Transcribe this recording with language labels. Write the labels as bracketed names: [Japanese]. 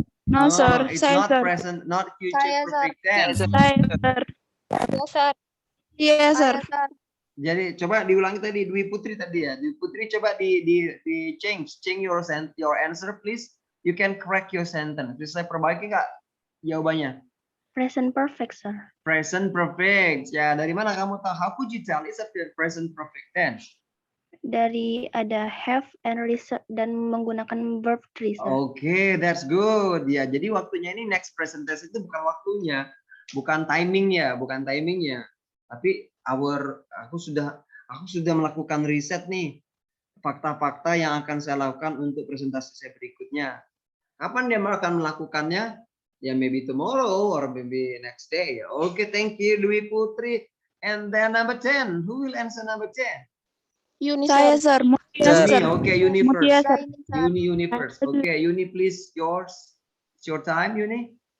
[English] No, it's not present, not future [Indonesian] Saya, sir. [English] perfect tense. Yes, sir. Yes, sir. [Indonesian] Jadi coba diulangi tadi Dwi Putri tadi ya. [English] Dwi Putri [Indonesian] coba di [English] change your answer please. You can correct your sentence. [Indonesian] Bisa saya perbaiki nggak jawabannya? [English] Present perfect, sir. Present perfect. [Indonesian] Ya, dari mana kamu tahu? [English] How could you tell it's a present perfect tense? [Indonesian] Dari ada have and research dan menggunakan verb 3, sir. [English] Okay, that's good. [Indonesian] Ya, jadi waktunya ini next presentation itu bukan waktunya, bukan timingnya. Tapi aku sudah melakukan riset nih, fakta-fakta yang akan saya lakukan untuk presentasi saya berikutnya. Kapan dia akan melakukannya? [English] Ya, maybe tomorrow or maybe next day. Okay, thank you Dwi Putri. And then number 10. Who will answer number 10? [Indonesian] Saya, sir. [English] Uni, okay, Uni first. sir. Uni first. Okay, Uni, please, yours. It's your time, Uni.